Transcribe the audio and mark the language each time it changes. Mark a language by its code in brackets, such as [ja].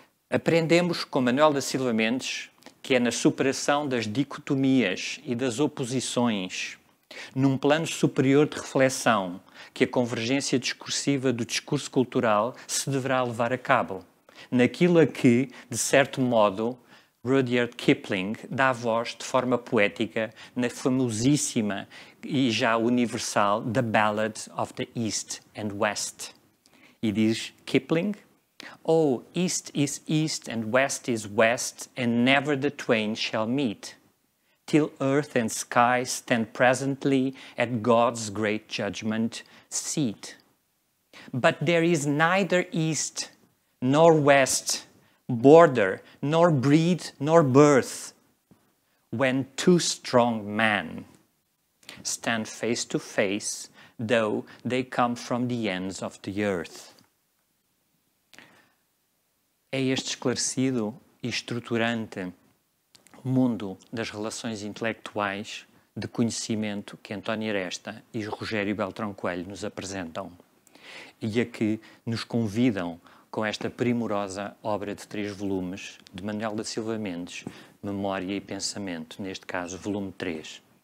[pt] Aprendemos com Manuel da Silva Mendes que é na superação das dicotomias e das oposições, num plano superior de reflexão, que a convergência discursiva do discurso cultural se deverá levar a cabo, naquilo a que, de certo modo, Rudyard Kipling dá voz de forma poética na famosíssima e já universal The Ballad of the East and West. E diz [en] Kipling: "Oh, east is east and west is west, and never the twain shall meet, till earth and sky stand presently at God's great judgment seat. But there is neither east nor west, border, nor breed, nor birth, when two strong men stand face to face, though they come from the ends of the earth." [pt] É este esclarecido e estruturante mundo das relações intelectuais de conhecimento que António Aresta e Rogério Beltrão Coelho nos apresentam e a que nos convidam com esta primorosa obra de 3 volumes de Manuel da Silva Mendes, Memória e Pensamento, neste caso volume 3.